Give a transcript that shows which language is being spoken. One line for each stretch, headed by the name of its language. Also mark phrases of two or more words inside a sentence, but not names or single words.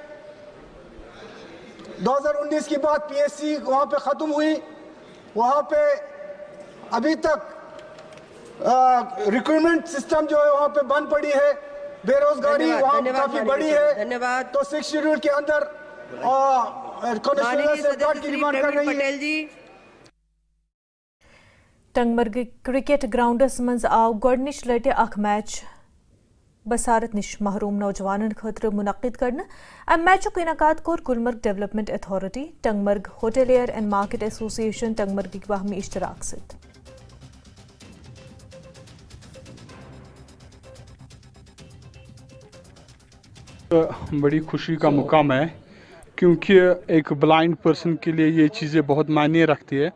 Hindi: 2019 के बाद PSC वहाँ पे ख़त्म हुई, वहाँ पे अभी तक रिक्रूटमेंट सिस्टम जो है वहाँ पे बंद पड़ी है, बेरोजगारी वहाँ काफ़ी बड़ी है. तो 6 शेड्यूल के अंदर कॉन्स्टिट्यूशनल सेफगार्ड की डिमांड कर रही है.
Kashmiri: टंगमर्ग क्रिकेट ग्राउंडस मज आव गोडनिच लटे अख मैच बसारत निश महरूम नौजवानन खतर मुनक्किद करना अम मैचुक इनकाद कोर गुलमर्ग डेवलपमेंट अथॉरिटी टंगमर्ग होटलियर एंड मार्केट एसोसिएशन टंगमर्ग
Hindi: की बाहमी इश्तराक से बड़ी खुशी का मुकाम है क्योंकि एक ब्लाइंड पर्सन के लिए ये चीज़ें बहुत मायने रखती है।